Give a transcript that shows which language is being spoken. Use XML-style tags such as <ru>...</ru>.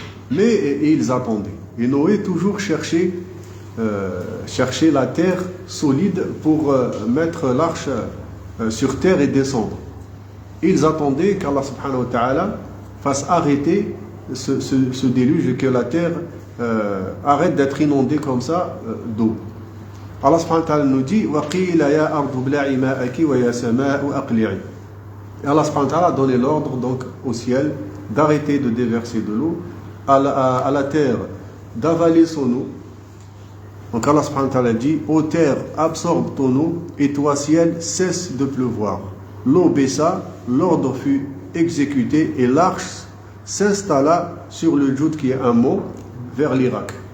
<fr>Mais ils attendaient. Et Noé toujours cherchait la terre solide pour mettre l'arche sur terre et descendre. Ils attendaient qu'Allah subhanahu wa ta'ala fasse arrêter ce déluge et que la terre arrête d'être inondée comme ça d'eau. Allah subhanahu wa ta'ala nous dit</fr> <ar>وَقِيلَ يَا أَرْضُ بْلَعِ مَاءَكِ وَيَا سَمَاءُ أَقْلِعِ.</ar> <fr>Et Allah subhanahu wa ta'ala a donné l'ordre donc au ciel d'arrêter de déverser de l'eau, à la terre d'avaler son eau. Donc Allah subhanahu wa ta'ala dit, ô terre, absorbe ton eau, et toi ciel, cesse de pleuvoir. L'eau baissa, l'ordre fut exécuté, et l'arche s'installa sur le Djoud, qui est un mont, vers l'Irak.</fr>